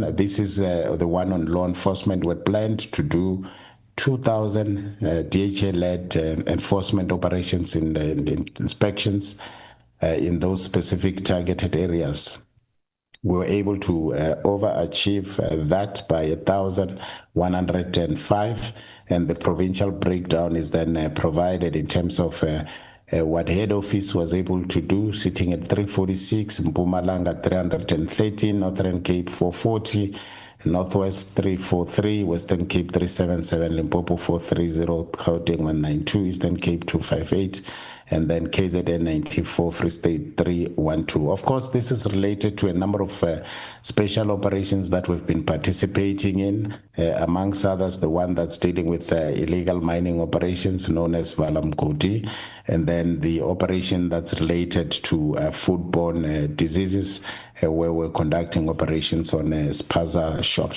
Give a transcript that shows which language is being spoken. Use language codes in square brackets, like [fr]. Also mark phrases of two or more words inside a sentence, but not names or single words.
[en] This is the one on law enforcement. We're planned to do 2,000 DHA-led enforcement operations in inspections in those specific targeted areas. We were able to overachieve that by 1,105, and the provincial breakdown is then provided in terms of what head office was able to do, sitting at 346, Mpumalanga 313, Northern Cape 440, Northwest 343, Western Cape 377, Limpopo 430, Gauteng 192, Eastern Cape 258, and then KZN 94, Free State 312. Of course, this is related to a number of special operations that we've been participating in, amongst others, the one that's dealing with illegal mining operations known as Valamkoti, and then the operation that's related to foodborne diseases, where we're conducting operations on spaza shops.